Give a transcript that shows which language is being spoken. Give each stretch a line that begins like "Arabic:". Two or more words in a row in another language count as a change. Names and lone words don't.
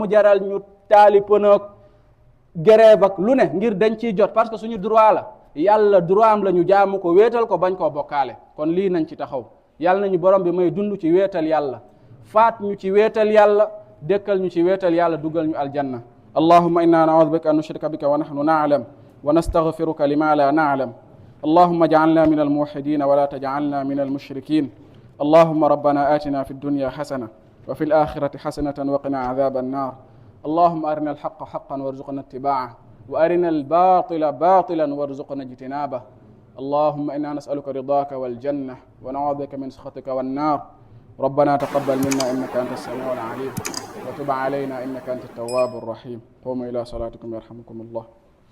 Wolof: jaral ñu taali pënoog grève ak lu ne ngir dañ ciy jot parce que suñu droit la yàlla droit am la ñu jaamu ko wéetal ko bañ koo bokkaale kon lii nañ ci taxaw yàlla nañu borom bi may dund ci wéetal yàlla faat ñu ci wéetal yàlla dëkkal ñu ci wéetal yàlla dugal ñu aljanna
Arabic: اللهم إنا نعوذ بك أن نشرك بك ونحن نعلم ونستغفرك لما لا نعلم اللهم اجعلنا من الموحدين ولا تجعلنا من المشركين اللهم ربنا آتنا في الدنيا حسنة وفي الآخرة حسنة وقنا عذاب النار اللهم أرنا الحق حقا وارزقنا اتباعه وأرنا الباطل باطلا وارزقنا اجتنابه اللهم إنا نسألك رضاك والجنة ونعوذ بك من سخطك والنار ربنا تقبل منا إنك أنت السميع العليم وتب علينا إنك أنت التواب الرحيم قوموا إلى صلاتكم يرحمكم الله